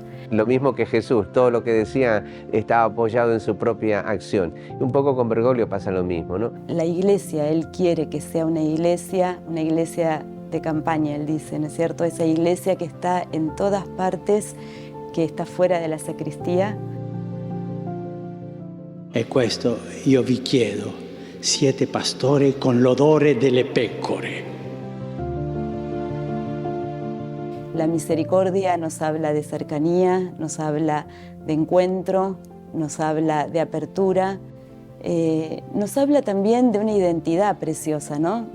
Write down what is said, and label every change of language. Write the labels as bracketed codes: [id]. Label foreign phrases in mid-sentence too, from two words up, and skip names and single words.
[es] Lo mismo que Jesús, todo lo que decía estaba apoyado en su propia acción. Y un poco con Bergoglio pasa lo mismo, ¿no? La iglesia, él quiere que sea una iglesia de campaña, él dice, ¿no es cierto? Esa iglesia que está en todas partes, que está fuera de la sacristía. [it] E questo io vi chiedo, siete pastori con l'odore delle pecore. [es] La misericordia nos habla de cercanía, nos habla de encuentro, nos habla de apertura, nos habla también de una identidad preciosa, ¿no?